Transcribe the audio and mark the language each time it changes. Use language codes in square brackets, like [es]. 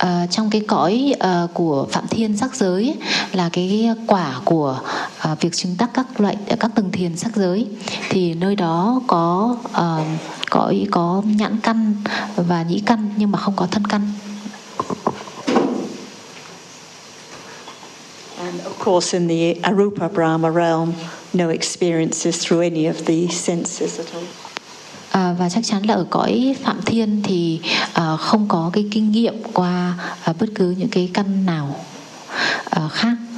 [vi] Trong cái cõi của Phạm Thiên sắc giới là cái quả của việc chứng đắc các loại các tầng thiền sắc giới, thì nơi đó có cõi có nhãn căn và nhĩ căn nhưng mà không có thân căn. [en] And of course, in the Arupa Brahma realm, no experiences through any of the senses at all. [vi] Và chắc chắn là ở cõi Phạm Thiên thì không có cái kinh nghiệm qua bất cứ những cái căn nào khác.